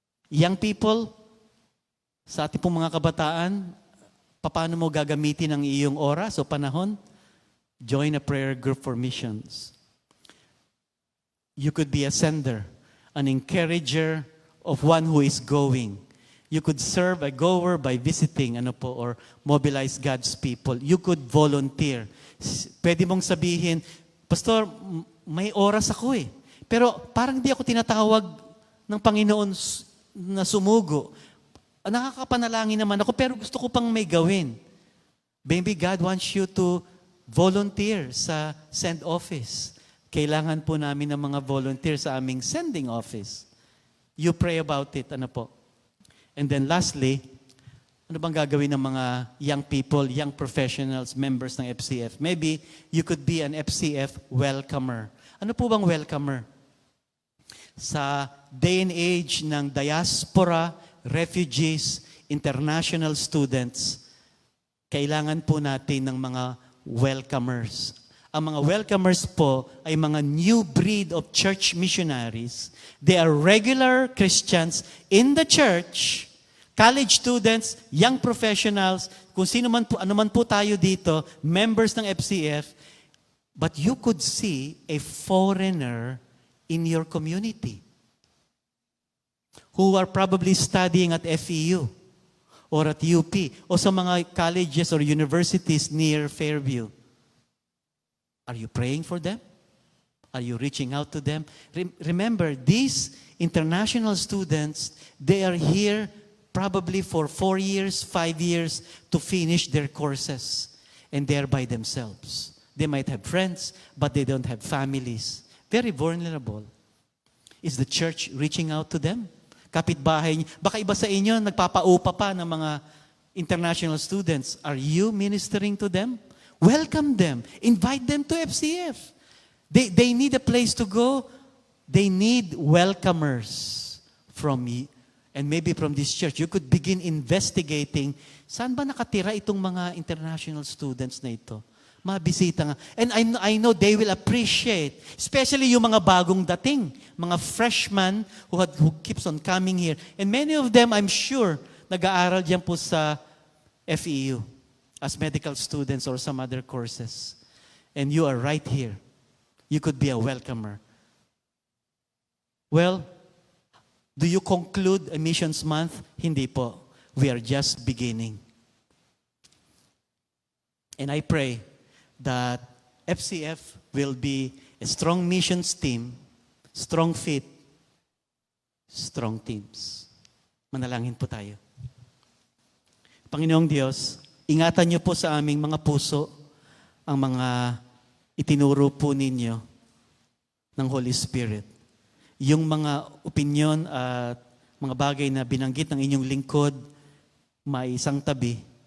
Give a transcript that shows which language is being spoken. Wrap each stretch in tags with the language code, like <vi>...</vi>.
<tl>Young people, sa ating pong mga kabataan, paano mo gagamitin ang iyong oras o panahon?</tl> <en>Join a prayer group for missions. You could be a sender, an encourager of one who is going. You could serve a goer by visiting or mobilize God's people. You could volunteer.</en> <tl>Pwede mong sabihin, Pastor, may oras ako eh. Pero parang di ako tinatawag ng Panginoon na sumugo. Nakakapanalangin naman ako, pero gusto ko pang may gawin.</tl> <en>Maybe God wants you to volunteer sa send office.</en> <tl>Kailangan po namin ng mga volunteer sa aming sending office.</tl> <en>You pray about it, And then lastly,</en> <tl>ano bang gagawin ng mga</tl> <en>young people, young professionals, members ng FCF? Maybe you could be an FCF welcomer.</en> <tl>Ano po bang welcomer? Sa</tl> <en>day and age</en> <tl>ng diaspora, refugees, international students, kailangan po natin ng mga welcomers. Ang mga welcomers po ay mga</tl> <en>new breed of church missionaries. They are regular Christians in the church, college students, young professionals,</en> <tl>kung sino man po, ano man po tayo dito,</tl> <en>members ng FCF, but you could see a foreigner in your community who are probably studying at FEU or at UP o sa mga colleges or universities near Fairview. Are you praying for them? Are you reaching out to them? Remember, these international students, they are here probably for 4 years, 5 years to finish their courses. And they're by themselves. They might have friends, but they don't have families. Very vulnerable. Is the church reaching out to them?</en> <tl>Kapitbahay, baka iba sa inyo, nagpapaupa pa ng mga international students.</tl> <en>Are you ministering to them? Welcome them. Invite them to FCF. They need a place to go. They need welcomers from you. And maybe from this church, you could begin investigating,</en> <tl>saan ba nakatira itong mga international students na ito? Mga bisita nga.</tl> <en>And I know they will appreciate, especially</en> <tl>yung mga bagong dating, mga</tl> <en>freshmen who keeps on coming here. And many of them, I'm sure,</en> <tl>nag-aaral diyan po sa</tl> <en>FEU as medical students or some other courses. And you are right here. You could be a welcomer. Well, do you conclude a missions month?</en> <tl>Hindi po.</tl> <en>We are just beginning. And I pray that FCF will be a strong missions team, strong faith, strong teams.</en> <tl>Manalangin po tayo. Panginoong Diyos, ingatan niyo po sa aming mga puso ang mga itinuro po ninyo ng Holy Spirit. Yung mga opinyon at mga bagay na binanggit ng inyong lingkod, may isang tabi.</tl>